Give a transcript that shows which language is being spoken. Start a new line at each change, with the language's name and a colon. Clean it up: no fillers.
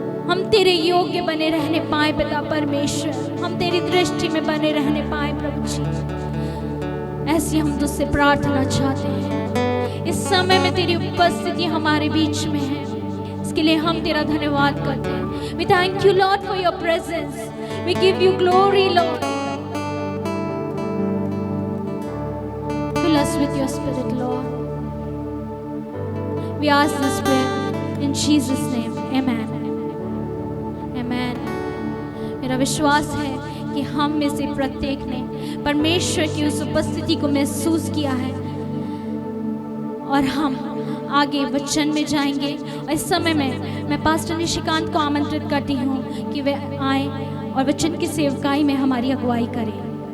Hindi: हम तेरे योग्य बने रहने पाए पिता परमेश्वर. हम तेरी दृष्टि में बने रहने पाए प्रभु जी. ऐसी हम तुझसे प्रार्थना चाहते हैं. इस समय में तेरी उपस्थिति हमारे बीच में है, इसके लिए हम तेरा धन्यवाद करते हैं.
English: We thank you Lord for your presence. We give you glory Lord. Fill us with your spirit Lord. We ask this prayer in Jesus name. Amen. Amen.
Hindi: मेरा विश्वास है कि हम में से प्रत्येक ने परमेश्वर की उस उपस्थिति को महसूस किया है और हम आगे वचन में जाएंगे. और इस समय में मैं पास्टर निशिकांत को आमंत्रित करती हूँ कि वे आए और वचन की सेवकाई में हमारी अगुवाई करें.